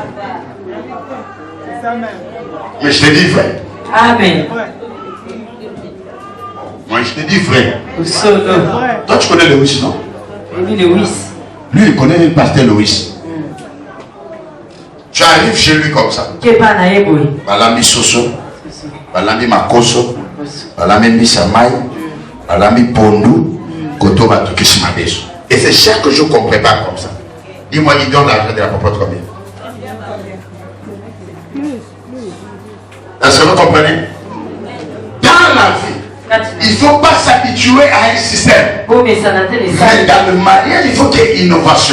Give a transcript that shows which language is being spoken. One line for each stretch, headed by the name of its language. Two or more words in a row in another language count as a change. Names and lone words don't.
French: Mais je te dis vrai. Amen. Moi je te dis vrai. Solo. Toi tu connais Louis, non? Lui, Louis. Lui il connaît le pasteur Louis. Tu arrives chez lui comme ça.
Lingala: Balami Soso, Balami Makoso, Balami Misamai, Balami Pondou, Koto Batuki Madeso.
French: Et c'est chaque jour qu'on prépare comme ça. Dis-moi, il donne l'argent de la popote combien? Est-ce que vous comprenez? Dans la vie, il ne faut pas s'habituer à un système. Mais dans le mariage, il faut qu'il y ait innovation.